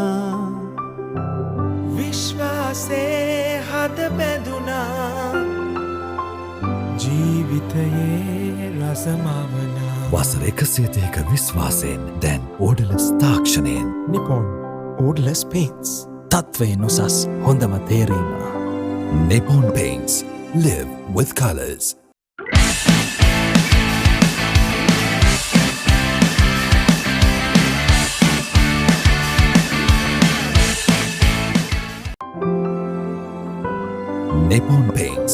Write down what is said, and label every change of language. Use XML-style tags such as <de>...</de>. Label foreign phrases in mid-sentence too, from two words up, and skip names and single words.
<si>විශ්වාසේ අත බැඳුනා ජීවිතයේ රසමවනා වසර 102ක විශ්වාසයෙන් දැන් ඕඩලස් තාක්ෂණයෙන් Nippon Odorless Paints තත්වයෙන් උසස් හොඳම තේරීම</si> <en>Nippon Paints. Live with colors. Nippon Paints.</en>